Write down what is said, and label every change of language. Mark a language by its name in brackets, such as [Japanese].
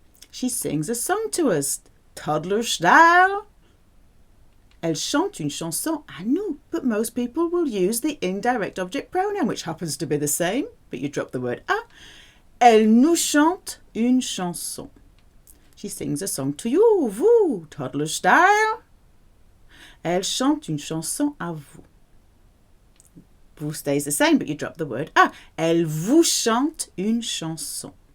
[English] She sings a song to us. Toddler style. [French] Elle chante une chanson à nous, [English] but most people will use the indirect object pronoun, which happens to be the same, but you drop the word à. [French] Elle nous chante une chanson. [English] She sings a song to you, vous, toddler style. [French] Elle chante une chanson à vous. [English] Vous stays the same, but you drop the word à. [French] Elle vous chante une chanson.